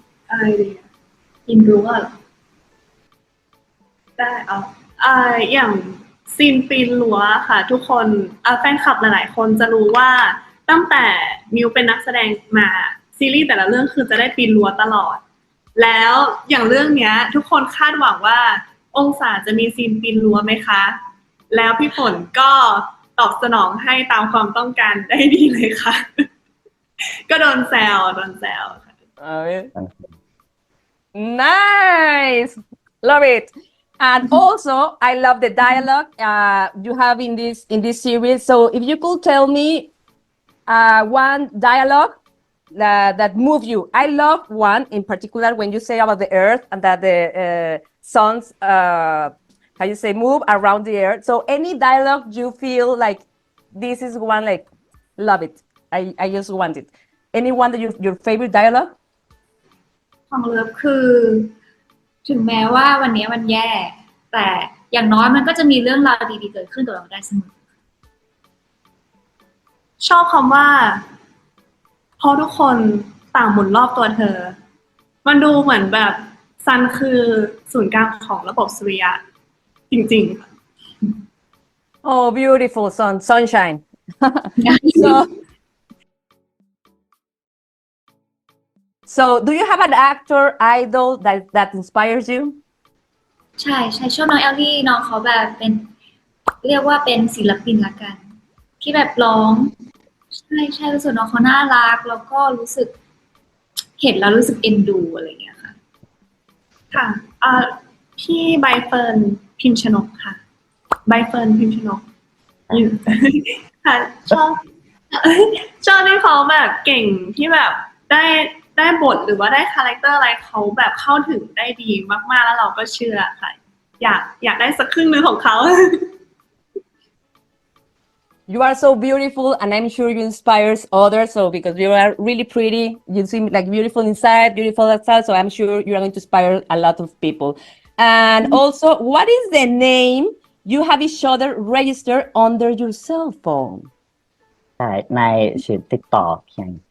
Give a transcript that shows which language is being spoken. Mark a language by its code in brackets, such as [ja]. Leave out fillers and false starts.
[th] อะไรดีอินรู้ว่าได้อย่างซีนปีนรั้วค่ะทุกคนแฟนคลับหลายๆคนจะรู้ว่าตั้งแต่มิวเป็นนักแสดงมาซีรีส์แต่ละเรื่องคือจะได้ปีนรั้วตลอดแล้วอย่างเรื่องเนี้ยทุกคนคาดหวังว่าองศาจะมีซีนปีนรั้วไหมคะแล้วพี่ฝนก็ตอบสนองให้ตามความต้องการได้ดีเลยค่ะ ก็โดนแซวค่ะ [en] Nice. Love it. And also, I love the dialogue you have in this series. So if you could tell me one dialogue that move you. I love one in particular when you say about the earth and that the suns how you say move around the earth. So any dialogue you feel like this is one like love it. I just want it. Anyone that your favorite dialogue? [th] ของเลิฟคือ ถึงแม้ว่าวันนี้มันแย่ แต่อย่างน้อยมันก็จะมีเรื่องราวดีๆเกิดขึ้นกับเราได้เสมอ ชอบคำว่าเพราะทุกคนต่างหมุนรอบตัวเธอ มันดูเหมือนแบบซันคือศูนย์กลางของระบบสุริยะจริงๆ [en] Oh, beautiful sunshine. So, do you have an actor idol that inspires you? [th] ใช่ชอบน้องแอลลี่น้องเขาแบบเป็นเรียกว่าเป็นศิลปินละกัน ที่แบบร้องใช่รู้สึกน้องเขาน่ารักแล้วก็รู้สึกเห็นแล้วรู้สึกเอ็นดูอะไรอย่างเงี้ยค่ะ ค่ะพี่ใบเฟิร์นพิมชนกค่ะใบเฟิร์นพิมชนกอยู่ ค่ะชอบที่เขาแบบเก่งที่แบบได้บทหรือว่าได้คาแรคเตอร์อะไรเขาแบบเข้าถึงได้ดีมากๆแล้วเราก็เชื่อค่ะอยากได้สักครึ่งนึงของเขา [en] You are so beautiful, and I'm sure you inspire others. So because you are really pretty, you seem like beautiful inside, beautiful outside. So I'm sure you are going to inspire a lot of people. And also, what is the name you have each other registered under your cell phone? [th] ใช่ในชื่อ TikTok เพียง